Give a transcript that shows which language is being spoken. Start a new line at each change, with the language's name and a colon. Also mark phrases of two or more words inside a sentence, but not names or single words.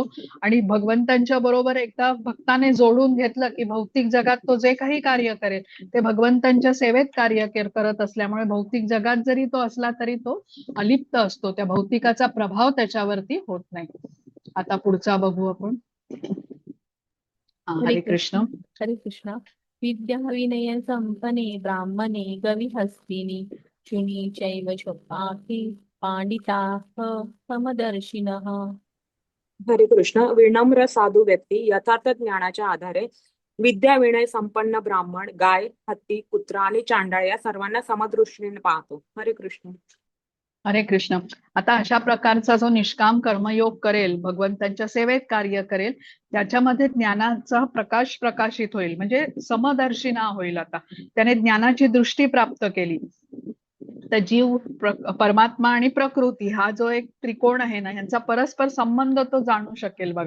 Marathi: आणि भगवंतांच्या बरोबर एकदा भक्ताने जोडून घेतलं की भौतिक जगात तो जे काही कार्य करेल ते भगवंतांच्या सेवेत कार्य करत असल्यामुळे भौतिक जगात जरी तो असला तरी तो अलिप्त असतो. त्या भौतिकाचा प्रभाव त्याच्यावरती होत नाही. आता पुढचा बघू आपण. हरे कृष्ण. हरे कृष्ण.
Sanskrit: विद्या विनय संपने ब्राह्मणे गविहस्तिनी शुनी चैव शोभाहि पांडिताः समदर्शिनः.
Marathi: हरे कृष्ण. विनम्र साधू व्यक्ती यथार्थ ज्ञानाच्या आधारे विद्या विनय संपन्न ब्राह्मण, गाय, हत्ती, कुत्रा आणि चांडाळ या सर्वांना समदृष्टीने पाहतो. हरे कृष्ण. हरे कृष्ण. आता अशा प्रकारचा जो निष्काम कर्मयोग करेल, भगवंतांच्या सेवेत कार्य करेल, त्याच्यामध्ये ज्ञानाचा प्रकाश प्रकाशित होईल, म्हणजे समदर्शिना होईल. आता त्याने ज्ञानाची दृष्टी प्राप्त केली. तर जीव, परमात्मा आणि प्रकृती हा जो एक त्रिकोण आहे ना, यांचा परस्पर संबंध तो जाणू शकेल बघा.